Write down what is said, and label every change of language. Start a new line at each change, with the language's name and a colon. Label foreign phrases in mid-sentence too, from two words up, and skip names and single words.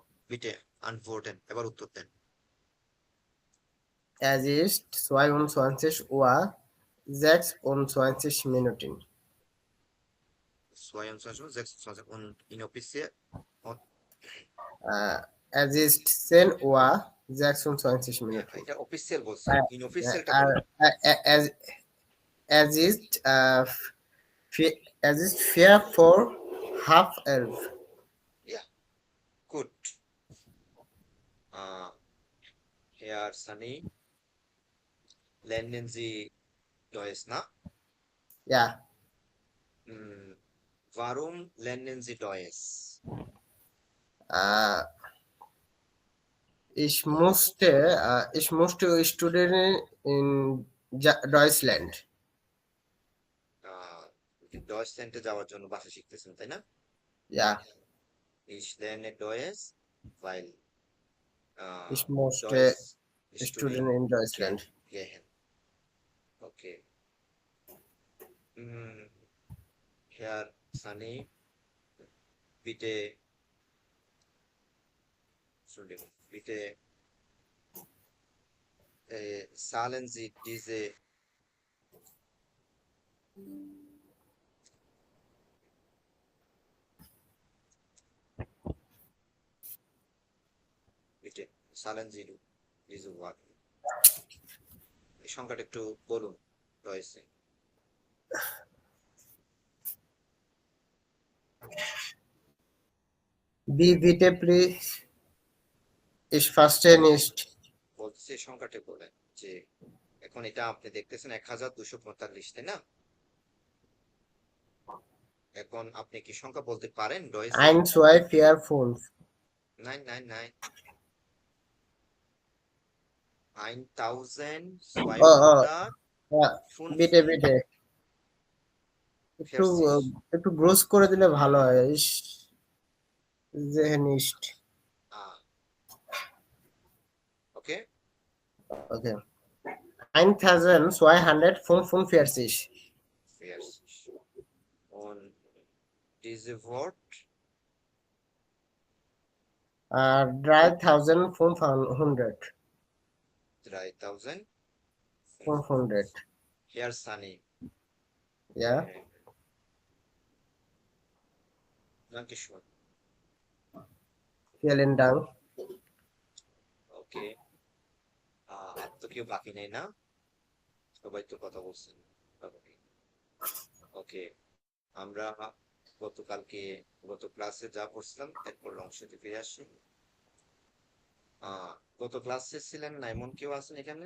Bangla: বিটে antworten এবার উত্তর দেন।
German: Es ist 22 Uhr 26 Minuten. 22 und inoffiziell und Es ist 10 Uhr 26 Minuten.
Bangla: এটা অফিসিয়াল বলছে, আর ইনঅফিসিয়ালটা আর বলেন।
German: es ist es ist 4 vor halb 11. Gut. Herr Sunny, lernen Sie Deutsch, na? Ja, Warum lernen Sie Deutsch? äh, ich musste studieren in Deutschland.
Bangla: Deutschland যাওয়ার জন্য ভাষা শিখতেছেন, তাই না?
German: Ja, Ich lerne Deutsch, weil ich musste Deutsch studieren in Deutschland. gehen. Okay. Herr Sunny, bitte, Entschuldigung, bitte zahlen Sie diese বিটে zahlen Sie diese Wort
Bangla: এই সংখ্যাটা একটু বলুন রয়েছে।
German: Wie bitte, please? Ich verstehe nicht.
Bangla: বলছে এই সংখ্যাটা বলেন যে এখন এটা আপনি দেখতেছেন 1245, তাই না? এখন আপনি কি সংখ্যা বলতে পারেন ডয়েসে?
German: 1, 2, 4, 5. Nein, nein, nein. 1200 Ja, bitte, bitte.
Bangla: একটু গ্রোস করে দিলে ভালো হয়।
German: Ich sehe nicht. Okay. Okay. 1245. Und diese Wort 3500. 3500. Herr Sunny. Ja. Dankeschön. Vielen Dank. Okay.
Bangla: আর তো কেউ বাকি নেই না, সবাই তো কথা বলছেন। ওকে, আমরা গত ক্লাসে যা পড়ছিলাম এরপর অংশতে ফিরে আসি। গত ক্লাসে ছিলেন না এমন কেউ আছেন এখানে?